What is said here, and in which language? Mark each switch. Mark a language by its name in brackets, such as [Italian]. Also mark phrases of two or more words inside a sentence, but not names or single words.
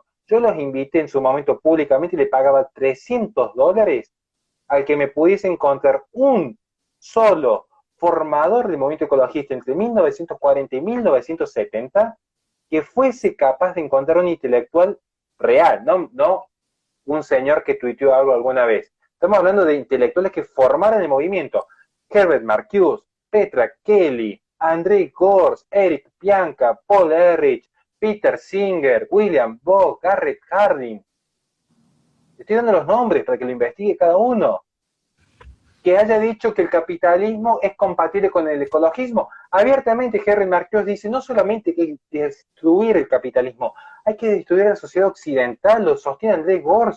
[Spanish] Yo los invité en su momento públicamente y le pagaba $300 al que me pudiese encontrar un solo formador del movimiento ecologista entre 1940 y 1970 que fuese capaz de encontrar un intelectual real, no un señor que tuiteó algo alguna vez. Estamos hablando de intelectuales que formaron el movimiento. Herbert Marcuse, Petra Kelly, Andrei Gorz, Eric Pianka, Paul Ehrlich, Peter Singer, William Bock, Garrett Hardin. Estoy dando los nombres para que lo investigue cada uno. Que haya dicho que el capitalismo es compatible con el ecologismo. Abiertamente Herbert Marcuse dice, no solamente que hay que destruir el capitalismo, hay que destruir la sociedad occidental, lo sostiene Andrei Gorz.